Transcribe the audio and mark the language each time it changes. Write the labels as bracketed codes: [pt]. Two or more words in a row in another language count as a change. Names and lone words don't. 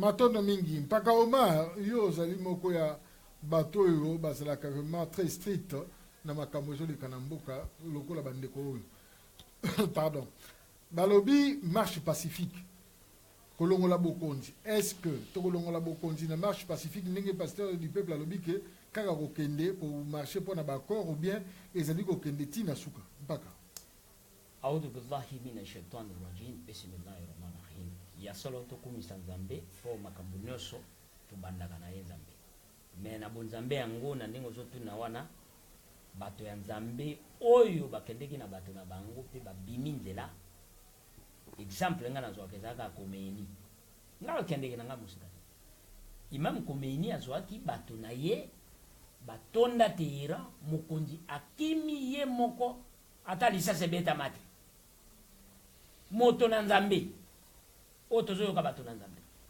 [ln] matondo mingi mpaka Omar yo ozali moko ya bato oyo bazalaka [fr] vraiment très strict [ln] na makambo ezoleka na mboka lokola bandeko oyo pardon balobi [fr] marche pacifique [ln] kolongola bokonzi [fr] est-ce que [ln] tokolongola bokonzi na [fr] marche pacifique [ln] ndenge [fr] pasteur du peuple [ln] alobi ke kaka kokende [fr] pour marcher pour [ln] na bakor [fr] ou bien [ln] ezali kokende tina suka mpaka [ar] أعوذ بالله من الشيطان الرجيم بسم الله الرحمن الرحيم [ln] ya solo tokumisa nzambe po makambo nyonso tubandaka na ye nzambe me na bonzambe yango na ndenge ozotuna wana bato ya nzambe oyo bakendeki na bato na bango pe babimi nzela exemple nga nazwaka ezalaka Khomeini nga bakendeki na nga mosika Imam Khomeini azwaki bato na ye batonda Tehran mokonzi akimi ye moko ata lisase beta mate moto na nzambe otozoyoka bato na nzambe